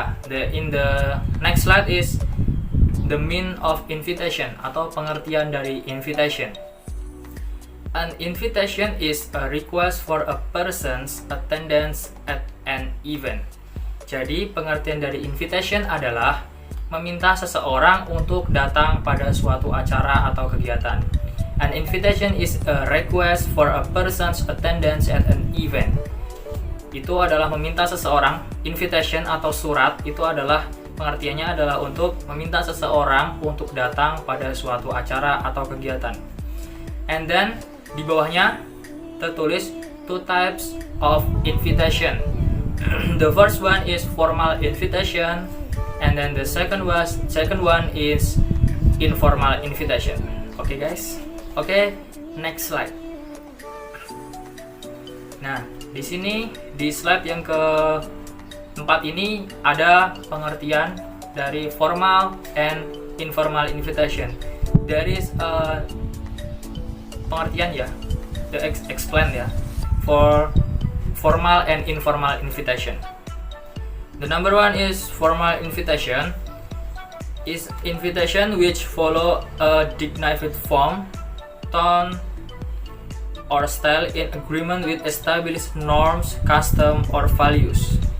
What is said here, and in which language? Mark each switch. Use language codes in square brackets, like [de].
[en] In the next slide is the mean of invitation [id] atau pengertian dari [en] invitation. An invitation is a request for a person's attendance at an event. [id] Jadi pengertian dari invitation adalah meminta seseorang untuk datang pada suatu acara atau kegiatan. [en] An invitation is a request for a person's attendance at an event. [id] Itu adalah meminta seseorang, invitation atau surat itu adalah pengertiannya adalah untuk meminta seseorang untuk datang pada suatu acara atau kegiatan. [en] And then [id] di bawahnya tertulis [en] two types of invitation. The first one is formal invitation, and then the second one is informal invitation. Okay guys. Okay, next slide. [id] Nah, di sini di slide yang keempat ini ada pengertian dari formal and informal invitation. [en] There is a pengertian ya, the explain ya, for formal and informal invitation. The number one is formal invitation. Is invitation which follow a dignified form, tone, or style in agreement with established norms, custom, or values.